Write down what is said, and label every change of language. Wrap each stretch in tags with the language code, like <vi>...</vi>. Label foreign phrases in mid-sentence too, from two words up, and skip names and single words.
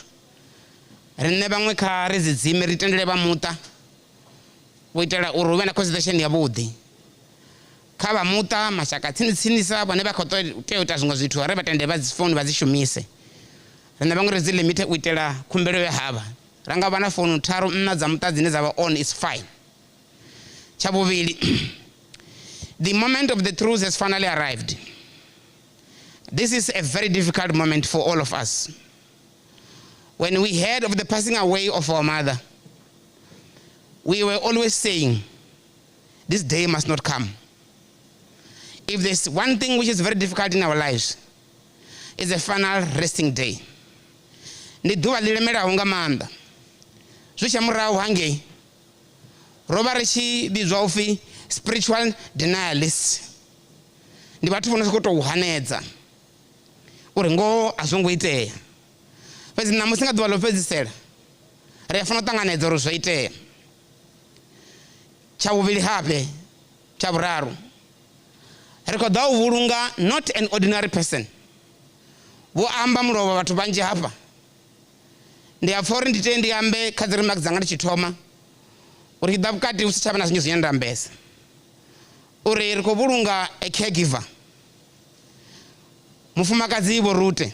<ve>Riṋe vhaṅwe kha ri dzidzime ri tendele vha muṱa u itela uri hu vhe na conversation yavhuḓi kha vha muṱa mashaka tsinitsinisa vhane vha khou tea u ita zwiṅwe zwithu ri vha tende vha dzi phone vha dzi shumise. Riṋe vhaṅwe ri dzi limite u itela khumbelo ya havha ra nga vha na founu tharu nṋa dza muṱa dzine dza vha</ve> <en>on is fine.</en> <ve>Tsha vhuvhili,</ve> <en>the moment of the truth has finally arrived. This is a very difficult moment for all of us. When we heard of the passing away of our mother, we were always saying, this day must not come. If there's one thing which is very difficult in our lives, it's the final resting day.</en> <ve>Ndi ḓuvha ḽi lemelaho nga maanḓa. Zwi tsha murahu hangei ro vha ri tshi vhidzwa upfhi</ve> <en>spiritual denialists.</en> <ve>Ndi vhathu vho no sokou tou hanedza uri ngoho a zwo ngo itea. Fhedzi ṋamusi nga ḓuvha ḽo fhedzisela ri a fanela u ṱanganedza uri zwo itea. Tsha vhuvhili habe, tsha vhuraru, ri khou ḓa u vhulunga</ve> <en>not an ordinary person.</en> <ve>Vho amba mulovha vhathu vhanzhi hafha. Ndi a pfa uri ndi tea ndi ambe kha dzi remarks dzanga ndi tshi thoma uri tshi ḓa vhukati hu si tshavha na zwinzhi zwine nda ambesa uri ri khou vhulunga</ve> <en>a caregiver,</en> <ve>mufumakadzi vho Rute.</ve>